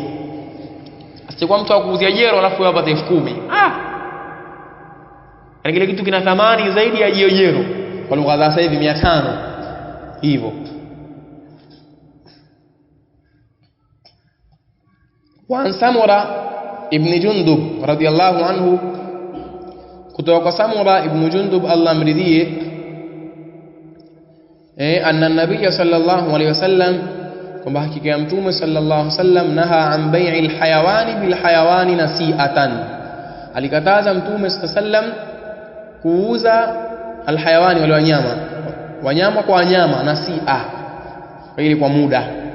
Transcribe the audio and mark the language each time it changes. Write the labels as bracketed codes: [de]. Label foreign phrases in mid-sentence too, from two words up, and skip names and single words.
[sw] Asikuwa mtu akuuzia jero alafu wewe upate 10,000. Kile kitu kina thamani zaidi ya jero kwa lugha za sasa hivi 500 hivyo. [ar] وسمرة بن جندب رضي الله عنه, [sw] kutoka kwa Samura ibn Jundub Allah amridhie, [ar] أن النبي صلى الله عليه وسلم, [sw] kwamba hakika ya mtume [ar] صلى الله عليه وسلم نهى عن بيع الحيوان بالحيوان نسيئة, [sw] alikataza mtume [ar] صلى الله عليه وسلم [sw] kuuza alhayawani, wale wanyama kwa wanyama, nasi'a kwa ile kwa muda.